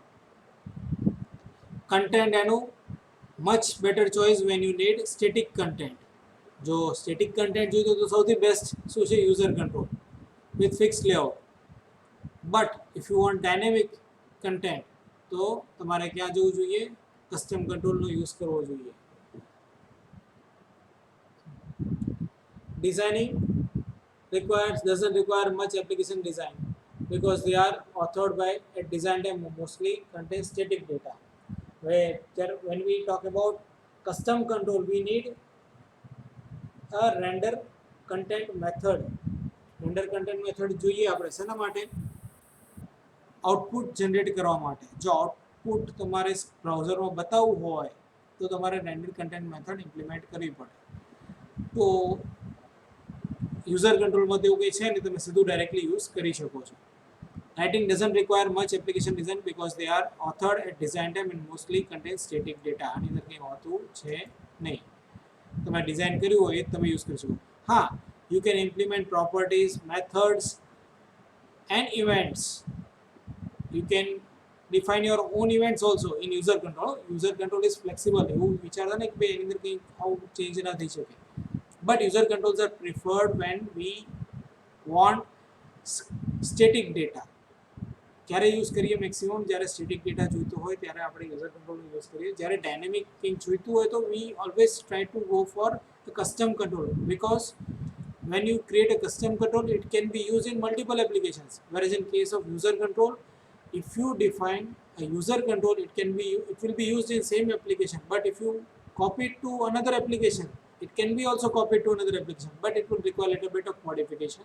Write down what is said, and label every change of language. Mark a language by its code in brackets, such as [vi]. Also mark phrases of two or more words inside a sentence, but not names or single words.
[en] કન્ટેન્ટ એનું much better choice when you need static content. [gu] જો [en] static content [gu] જોઈતું તો સૌથી બેસ્ટ શું છે? [en] user control with fix layout. but if you want dynamic content [gu] તો તમારે ક્યાં જવું જોઈએ? કસ્ટમ કંટ્રોલનો યુઝ કરવો જોઈએ. [en] Designing doesn't require much application design because they are authored by a design time mostly contain static data. When we talk about custom control, we need a render content method. Render content method [gu] જોઈએ આપણે શેના માટે? આઉટપુટ જનરેટ કરવા માટે. જો આઉટપુટ તમારે બ્રાઉઝરમાં બતાવવું હોય તો તમારે [en] render content method implement [gu] કરવી પડે. તો યુઝર કંટ્રોલમાં તેવું કંઈ છે નહીં, તમે સીધું [en] directly use [gu] કરી શકો છો. [en] Writing doesn't require much application design because they are authored at design time and mostly contain static data. [gu] આની અંદર કંઈ હોતું છે નહીં. તમે ડિઝાઇન કર્યું હોય એ તમે યુઝ કરી શકો. હા, [en] you can implement properties, methods and events. You can define your own events also in user control. User control is flexible. [gu] એવું વિચારતા નહીં કે ભાઈ એની અંદર કંઈ આવું ચેન્જ ના થઈ શકે. [en] But user controls are preferred when we want static data. [gu] ક્યારે યુઝ કરીએ મેક્સિમમ? જ્યારે [en] static data [gu] જોઈતો હોય ત્યારે આપણે યુઝર કંટ્રોલનો યુઝ કરીએ. જ્યારે ડાયનેમિક કંઈક જોઈતું હોય તો [en] we always try to go for the custom control, because when you create a custom control it can be used in multiple applications, whereas in case of user control, if you define a user control it will be used in same application, but if you copy it to another application it can be also copied to another application, but it will require a little bit of modification.